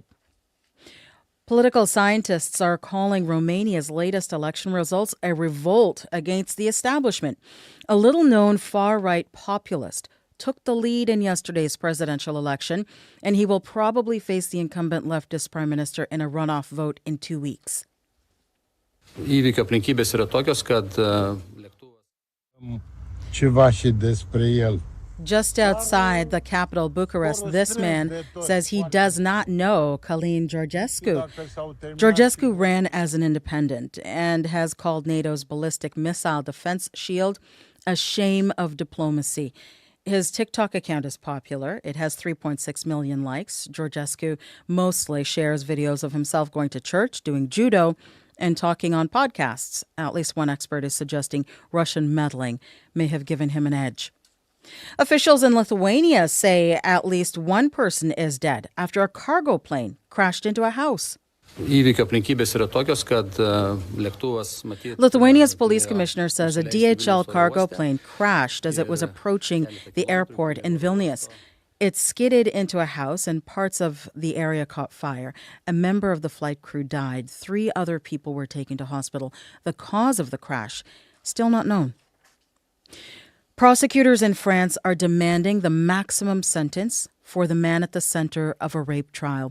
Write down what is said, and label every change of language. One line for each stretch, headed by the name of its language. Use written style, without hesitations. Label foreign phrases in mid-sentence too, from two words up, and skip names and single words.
English: Political scientists are calling Romania's latest election results a revolt against the establishment. A little-known far-right populist took the lead in yesterday's presidential election, and he will probably face the incumbent leftist prime minister in a runoff vote in 2 weeks.
Lithuanian: Įvykio aplinkybės yra tokios, kad
English: Just outside the capital, Bucharest, this man says he does not know Călin Georgescu. Georgescu ran as an independent and has called NATO's ballistic missile defense shield a shame of diplomacy. His TikTok account is popular. It has 3.6 million likes. Georgescu mostly shares videos of himself going to church, doing judo, and talking on podcasts. At least one expert is suggesting Russian meddling may have given him an edge. Officials in Lithuania say at least one person is dead after a cargo plane crashed into a house.
Lithuanian: įvykio aplinkybės yra tokios, kad lėktuvas matyt.
English: Lithuania's police commissioner says a DHL cargo plane crashed as it was approaching the airport in Vilnius. It skidded into a house and parts of the area caught fire. A member of the flight crew died. 3 other people were taken to hospital. The cause of the crash still not known. Prosecutors in France are demanding the maximum sentence for the man at the center of a rape trial.